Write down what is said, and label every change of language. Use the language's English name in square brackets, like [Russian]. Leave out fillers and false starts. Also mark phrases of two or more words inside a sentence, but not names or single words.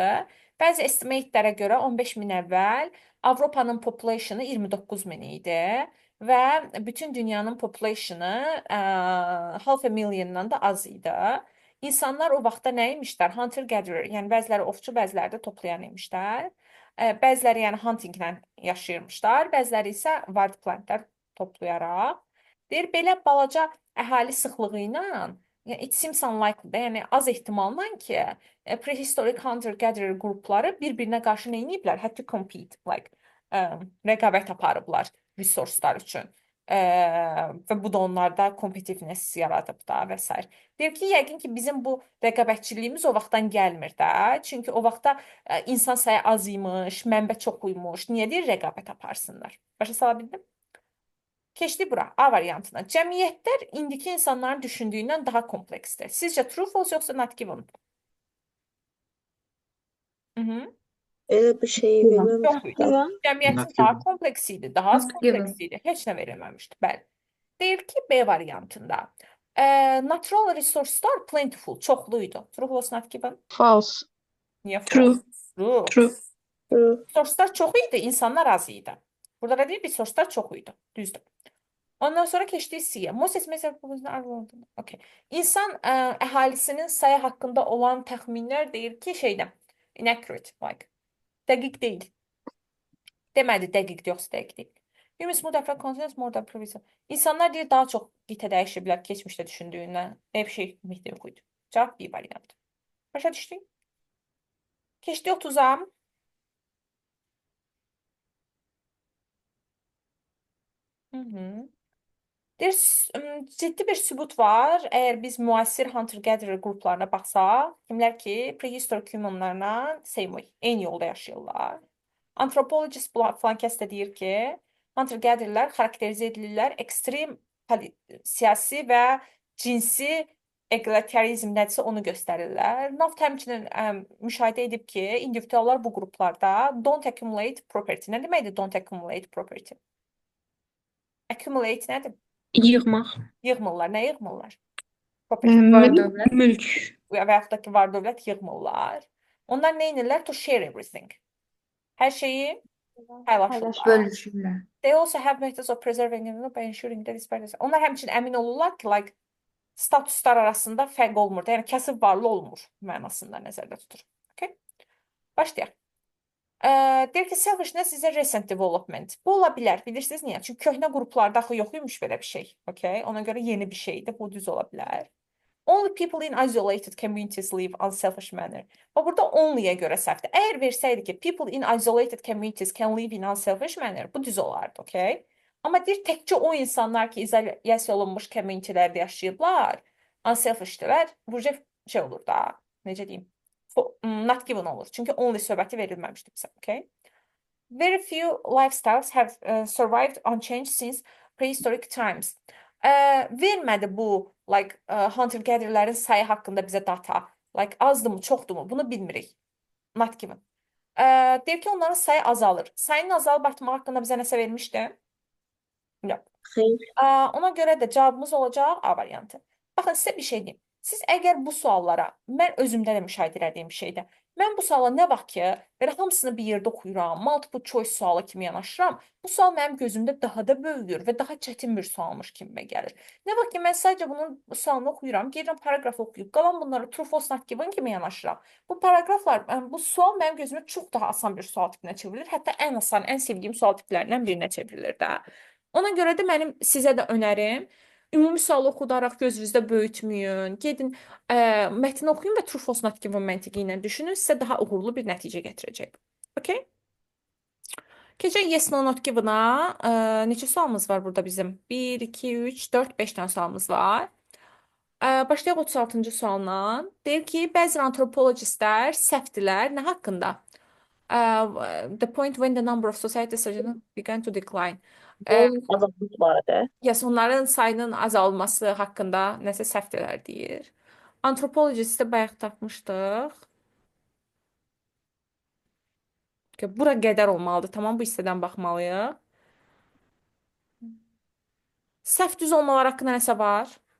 [Azerbaijani] Bəzi estimatelərə görə 15 min əvvəl Avropanın populationu 29 min idi və bütün dünyanın populationu [English] half a milliondan [Azerbaijani] da az idi. İnsanlar o vaxtda nə imişlər? Hunter-gatherer, yəni bəziləri ovçu, bəziləri də toplayan imişlər. Bəziləri yəni huntinglə yaşayırmışlar, bəziləri isə wild plantlər toplayaraq. Deyir, belə balaca əhali sıxlığı ilə, yəni [English] it seems unlikely [Azerbaijani] də, yəni az ehtimalla ki, [English] prehistoric hunter-gatherer [Azerbaijani] qrupları bir-birinə qarşı nə ediblər? [English] Had to compete, like [Azerbaijani] rəqabət aparıblar resurslar üçün. Və bu da onlarda competitiveness yaradıb da və s. Deyir ki, yəqin ki, bizim bu rəqabətçiliyimiz o vaxtdan gəlmir də. Çünki o vaxtda insan sayı az imiş, mənbə çox uymuş. Niyə deyir rəqabət aparsınlar? Başa sala bildim? Keçdi bura, A variantına. Cəmiyyətlər indiki insanların düşündüyündən daha kompleksdir. Sizcə [English] true, false [Azerbaijani] yoxsa [English] not given? [Azerbaijani] Elə bir şey verməmişdi. Cəmiyyətin daha kompleks idi, daha az kompleks idi. Heç nə verilməmişdi. Bəli. Deyir ki, B variantında. [English] Natural resourcelar plentiful, [Azerbaijani] çoxluydu. [English] True, false, not given? False. [Azerbaijani] Niyə [English] True. [Azerbaijani] false? [English] True. [Azerbaijani] Resourcelar çox idi, insanlar az idi. Burada da deyir, resourcelar çox idi. Düzdür. Ondan sonra keçdik C-yə. Moses okay. İnsan əhalisinin sayı haqqında olan təxminlər deyir ki, inaccurate, like, dəqiq deyil. Demədi dəqiqdir, yoxsa dəqiq deyil. [English] Humans more different continents, more than previous. [Azerbaijani] İnsanlar deyir, daha çox qitə dəyişə bilər keçmişdə düşündüyündən. Nə bir şey ümumiyyətlə yox idi. Cavab B variantı. Başa düşdük? Keçdik 30-a. Deyir, ciddi bir sübut var. Əgər biz müasir hunter-gatherer qruplarına baxsaq, kimlər ki, [English] prehistoric humanlarla [Azerbaijani] eyni yolda yaşayırlar. Antropologist falan kəs də deyir ki, hunter-gathererlər xarakterizə edilirlər ekstrem siyasi və cinsi eqliterizm nədirsə onu göstərirlər. Naft həmçinin müşahidə edib ki, individuallar bu qruplarda [English] don't accumulate property. [Azerbaijani] Nə deməkdir [English] don't accumulate property? [Azerbaijani] Accumulate nədir? Yığmaq. Yığmırlar. Nə yığmırlar? Property. Var-dövlət. Mülk. Və yaxud da ki, var-dövlət yığmırlar. Onlar nə edirlər? [English] To share everything. [Azerbaijani] Hər şeyi paylaşırlar. Bölüşürlər. [English] They also have methods of preserving and by ensuring that it's. [Azerbaijani] Onlar həmçinin əmin olurlar ki, like statuslar arasında fərq olmur. Yəni kasıb varlı olmur mənasında nəzərdə tutur. Okay? Başlayaq. Deyir ki, [English] selfishness is a recent development. [Azerbaijani] Bu ola bilər. Bilirsiniz niyə? Çünki köhnə qruplarda axı yox imiş belə bir şey. Okay? Ona görə yeni bir şeydir. Bu düz ola bilər. [English] Only people in isolated communities live unselfish manner. [Azerbaijani] Və burada only'yə görə səhvdir. Əgər versəydi ki, [English] people in isolated communities can live in unselfish manner, [Azerbaijani] bu düz olardı, okay? Amma deyir təkcə o insanlar ki, izolyasiya olunmuş communitylərdə yaşayıblar, unselfishdirlər, bu şey olur da, necə deyim, [English] not given [Azerbaijani] olur. Çünki only söhbəti verilməmişdir bizə, okay? [English] Very few lifestyles have survived unchanged since prehistoric times. [Azerbaijani] Vermədi bu like hunter-gathererlərin sayı haqqında bizə data. Like azdımı, çoxdurmu? Bunu bilmirik. [English] Not given. [Azerbaijani] Deyir ki, onların sayı azalır. Sayının azalıb artmaq haqqında bizə nəsə vermişdi? Yox. Xeyr. Ona görə də cavabımız olacaq A variantı. Baxın, sizə bir şey deyim. Siz əgər bu suallara, mən özümdə də müşahidə etdiyim bir şeydə, mən bu suala nə vaxt ki, belə hamısını bir yerdə oxuyuram, [English] multiple choice [Azerbaijani] sualı kimi yanaşıram, bu sual mənim gözümdə daha da böyüyür və daha çətin bir sualmış kimə gəlir. Nə vaxt ki, mən sadəcə bunun sualını oxuyuram, gedirəm paragraf oxuyub, qalan bunları [English] true, false, not given [Azerbaijani] kimi yanaşıram. Bu paragraflar, bu sual mənim gözümdə çox daha asan bir sual tipinə çevrilir. Hətta ən asan, ən sevdiyim sual tiplərindən birinə çevrilir də. Ona görə də mənim sizə də önərim, ümumi sualı oxudaraq gözünüzdə böyütməyin. Gedin, mətni oxuyun və [English] true, false, not given [Azerbaijani] məntiqi ilə düşünün. Sizə daha uğurlu bir nəticə gətirəcək. Okay? Keçək [English] yes, no, not given-a. [Azerbaijani] Neçə sualımız var burada bizim? 1, 2, 3, 4, 5 dənə sualımız var. Başlayaq 36-cı sualla. Deyir ki, bəzi antropologistlər səhvdirlər. Nə haqqında? [English] The point when the number of societies began to decline. [Azerbaijani] Azalmış barədə. Yes, onların sayının azalması haqqında nəsə səhvdirlər deyir. Antropologisti bayaq tapmışdıq. Bura qədər olmalıdır. Tamam, bu hissədən baxmalıyıq. Səhv düz olmalar haqqında nəsə var?